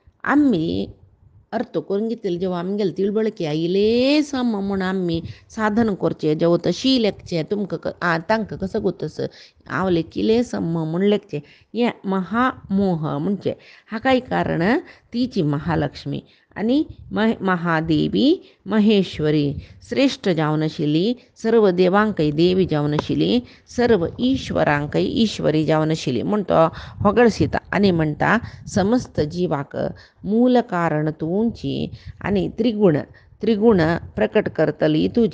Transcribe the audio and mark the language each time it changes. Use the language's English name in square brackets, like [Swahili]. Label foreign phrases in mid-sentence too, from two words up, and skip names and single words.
[Konkani] आमी अर्थ करून घेतले जेव्हा आमगेले तिळवळकी आयले सम म्हूण आमी साधन करचें जेव्हा तशी लेखचें तुमकां तांकां कसो गोतस हांव लेखिले सम म्हूण लेखचें हें महामोह म्हणचें. हाकाय कारण तिची महालक्ष्मी आनी महादेवी महेश्वरी श्रेष्ठ जावन आशिल्ली, सर्व देवांकय देवी जावन आशिल्ली, सर्व ईश्वरांकय ईश्वरी जावन आशिल्ली म्हूण तो होगळसिता. आनी म्हणटा समस्त जिवाक मूल कारण तुंची आनी त्रिगुण प्रकट करतली तुजी.